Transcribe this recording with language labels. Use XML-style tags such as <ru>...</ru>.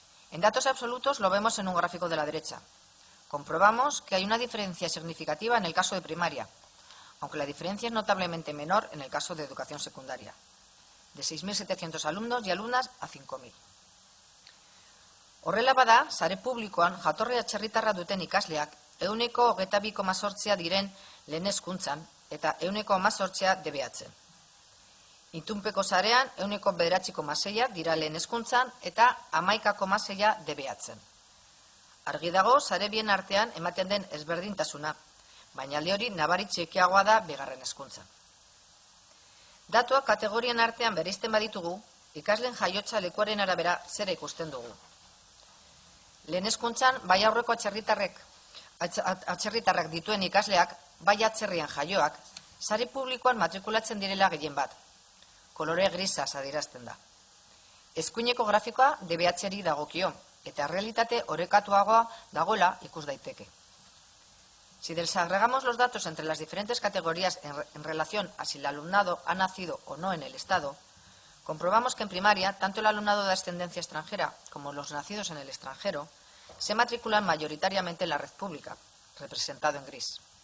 <es>En datos absolutos lo vemos en un gráfico de la derecha. Comprobamos que hay una diferencia significativa en el caso de primaria, aunque la diferencia es notablemente menor en el caso de educación secundaria, de 6.700 alumnos y alumnas a 5.000.</es> <eu>Horrela bada, sare publikoan jatorri atzerritarra duten ikasleak 22,8 diren lehen hezkuntzan eta 18 DBHen. Itunpeko sarean 9,6 dira lehen hezkuntzan eta 11,6 DBHen. Argi dago sare bien artean ematen den ezberdintasuna, baina alde hori nabari txikiagoa da bigarren hezkuntzan. Datuak kategorien artean bereizten baditugu, ikasleen jaiotza lekuaren arabera zera ikusten dugu. Lehen hezkuntzan bai aurreko atzerritarrak dituen ikasleak, bai atzerrian jaioak, sare publikoan matrikulatzen direla gehien bat. Kolore grisaz adierazten da. Eskuineko grafikoa DBH-ri dagokio, eta realitate orekatuagoa dagoela ikus daiteke.</eu> <es>Si desagregamos los datos entre las diferentes categorías en relación a si el alumnado ha nacido o no en el Estado, comprobamos que en primaria, tanto el alumnado de ascendencia extranjera como los nacidos en el extranjero se matriculan mayoritariamente en la red pública, representado en gris.</es>